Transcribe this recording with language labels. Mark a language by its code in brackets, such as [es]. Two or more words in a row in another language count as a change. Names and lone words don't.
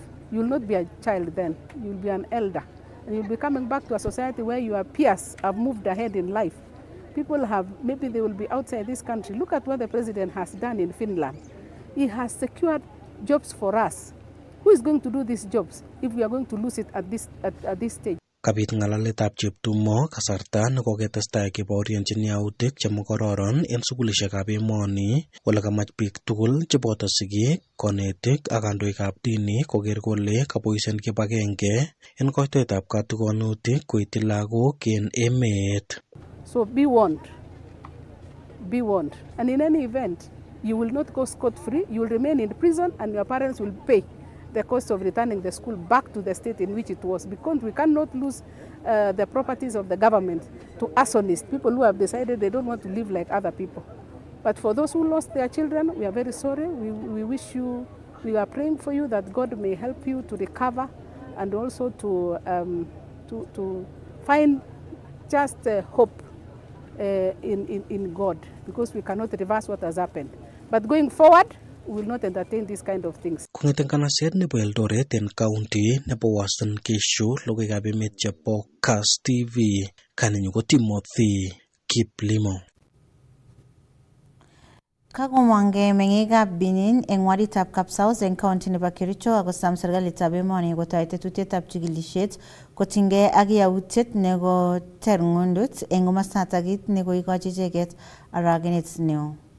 [en] You'll not be a child then, you'll be an elder. And you'll be coming back to a society where your peers have moved ahead in life. People have, maybe they will be outside this country. Look at what the president has done in Finland. He has secured jobs for us. Who is going to do these jobs if we are going to lose it at this stage? [kln] Kabit ng'alaletab cheptumo kasarta nekoketestai kebaorionjin yautik chemokororon en sukulishekab emoni kole kamach biik tugul cheboto sigik, konetik ak kandoikab dini koker kole kaboisen kibagenge en koitoetab katigonutik koityi lagok en emet. [en] So be warned. Be warned. And in any event, you will not go scot-free. You will remain in prison and your parents will pay the cost of returning the school back to the state in which it was, because we cannot lose the properties of the government to arsonists, people who have decided they don't want to live like other people. But for those who lost their children, we are very sorry. We wish you, we are praying for you that God may help you to recover and also to find just hope in God, because we cannot reverse what has happened. But going forward, we will not entertain these kind of things. [kln] Kong'eten kanaset nebo Eldoret en county nebo Uasin Gishu, logoiwekab emet chebo Kass TV, kanenyu ko Timothy Kiplimo. Kakomwange meng'ikab Benin eng waditab Kapsaus eng county nebo Kericho akosam serikalitab emoni kotoi tetutietab chikilisiet kotinygei ak yautiet nekoter ng'undut eng komosatak kit nekoikochi icheket aragenet neo.